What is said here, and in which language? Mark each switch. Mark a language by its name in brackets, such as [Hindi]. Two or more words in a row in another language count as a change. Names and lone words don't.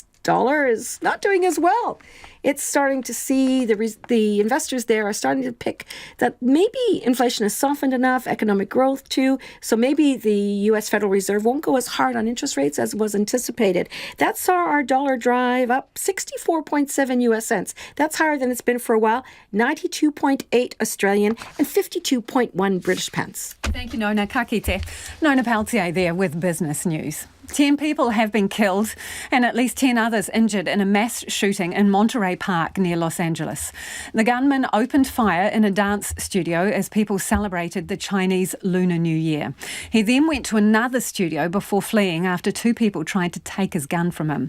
[English] dollar is not doing as well. It's starting to see the investors there are starting to pick that maybe inflation has softened enough, economic growth too. So maybe the U.S. Federal Reserve won't go as hard on interest rates as was anticipated. That saw our dollar drive up 64.7 U.S. cents. That's higher than it's been for a while. 92.8 Australian and 52.1 British pence. Thank you, Nona. [Māori] Ka kite. [English] Nona Peltier there with Business News. 10 people have been killed and at least 10 others injured in a mass shooting in Monterey Park near Los Angeles. The gunman opened fire in a dance studio as people celebrated the Chinese Lunar New Year. He then went to another studio before fleeing after 2 people tried to take his gun from him.